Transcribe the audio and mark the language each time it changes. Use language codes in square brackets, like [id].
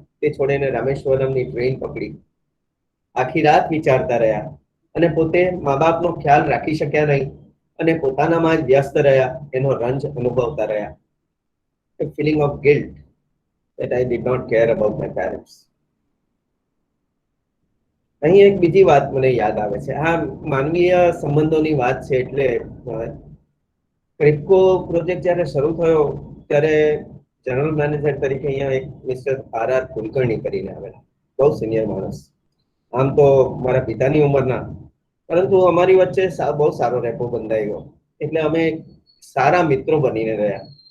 [gu] તે છોડીને રામેશ્વરમની ટ્રેન પકડી. આખી રાત વિચારતા રહ્યા અને પોતે મા બાપનો ખ્યાલ રાખી શક્યા નહીં અને પોતાનામાં જ વ્યસ્ત રહ્યા, એનો રંજ અનુભવતા રહ્યા. [en] a feeling of guilt that I did not care about my parents. [gu] અહીં એક બીજી વાત મને યાદ આવે છે. આ માનવીય સંબંધોની વાત છે એટલે ક્રિપ્કો પ્રોજેક્ટ જ્યારે શરૂ થયો ત્યારે જનરલ મેનેજર તરીકે અહીંયા એક મિસ્ટર આર કુલકર્ણી કરીને આવેલા, બહુ સિનિયર માણસ, આમ તો મારા પિતાની ઉંમરના, પરંતુ અમારી વચ્ચે બહુ સારો રેપો બંધાઈ ગયો, એટલે અમે સારા મિત્રો બનીને રહ્યા.